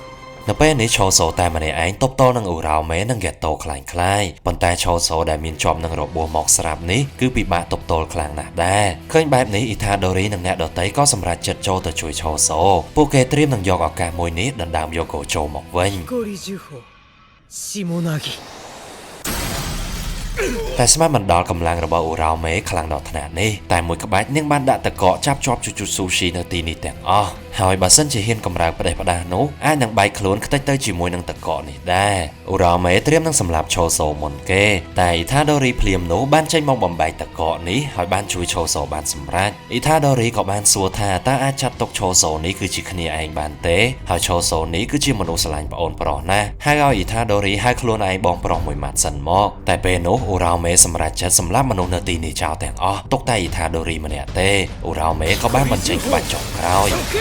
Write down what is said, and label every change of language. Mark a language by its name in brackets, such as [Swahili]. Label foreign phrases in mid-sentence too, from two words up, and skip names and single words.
[Khmer] នៅពេលនេះ Choso តែម្នាក់ឯងទប់ទល់នឹង Uraume និង Geto ខ្លាំងៗប៉ុន្តែ Choso ដែលមានជាប់នឹងរបួសមកស្រាប់នេះគឺពិបាកទប់ទល់ខ្លាំងណាស់ដែរឃើញបែបនេះ Itadori និងអ្នកដទៃក៏សម្រេចចិត្តចូលទៅជួយ Choso ពួកគេត្រៀមនឹងយកឱកាសមួយនេះដណ្ដើមយក Gojo មកវិញ ゴリジュホ下なぎ តែស្មានមិនដល់កម្លាំងរបស់ Uraume ខ្លាំងដល់ថ្នាក់នេះតែមួយក្បាច់នាងបានដាក់តកកចាប់ជាប់ Jujutsushi នៅទីនេះទាំងអស់ហើយបើសិនជាហ៊ានកម្រើកផ្ដេស ផ្ដាសនោះអាចនឹងបែកខ្លួនខ្ទេចទៅជាមួយនឹងតកកនេះដែរ Uraume ត្រៀមនឹងសម្លាប់ Choso មុនគេតែ Itadori ភ្លាមនោះបានចេញមកបំបែកតកកនេះហើយបានជួយ Choso បានសម្រេច Itadori ក៏បានសួរថាតើអាចចាត់ទុក Choso នេះគឺជាគ្នាឯងបានទេហើយ Choso នេះគឺជាមនុស្សស្រឡាញ់ប្អូនប្រុសណាស់ហើយឲ្យ Itadori ហៅខ្លួនឯងបងប្រុសមួយម៉ាត់សិនមកតែពេលនោះ Uraume សម្រេចចិត្តសម្លាប់មនុស្សនៅទីនេះចោលទាំងអស់ទុកតែ Itadori ម្នាក់ទេ Uraume ក៏បានបញ្ចេញក្បាច់ចុងក្រោយ